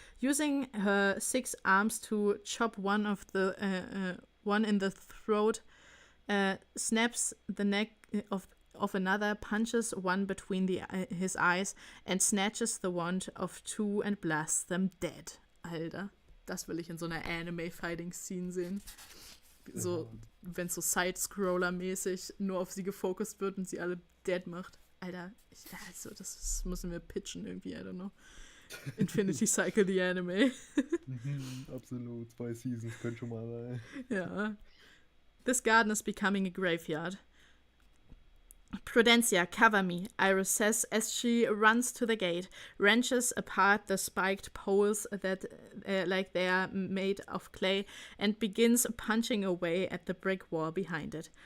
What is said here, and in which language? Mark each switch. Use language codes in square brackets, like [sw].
[en] Using her 6 arms to chop one in the throat, snaps the neck of another, punches one between his eyes and snatches the wand of 2 and blasts them dead. [de] Alter, das will ich in so einer Anime-Fighting-Scene sehen. So, wenn so Side-Scroller-mäßig nur auf sie gefokust wird und sie alle dead macht. Alter, das müssen wir pitchen irgendwie, [en] I don't know. Infinity Cycle, the Anime. [de] Absolut, 2 Seasons können schon mal sein. Ja. [en] This garden is becoming a graveyard. Prudencia, cover me, Iris says as she runs to the gate, wrenches apart the spiked poles that like they are made of clay, and begins punching away at the brick wall behind it.